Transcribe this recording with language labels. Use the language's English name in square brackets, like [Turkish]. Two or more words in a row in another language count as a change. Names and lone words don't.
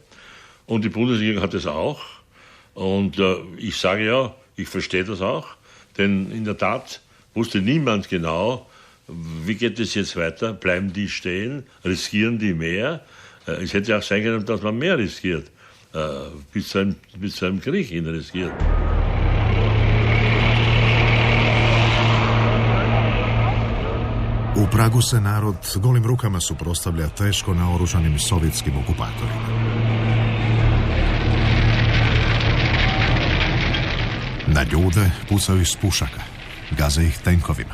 [German] Und die Bundesregierung hat es auch. Und ich sage ja, ich verstehe das auch, denn in der Tat wusste niemand genau, wie geht es jetzt weiter, bleiben die stehen, riskieren die mehr. Es hätte auch sein können, dass man mehr riskiert, bis zu einem Krieg hin riskiert. [Croatian] U Pragu se narod golim rukama suprotstavlja teško naoružanim sovjetskim okupatorima. Na ljude pucaju iz pušaka, gaze ih tenkovima.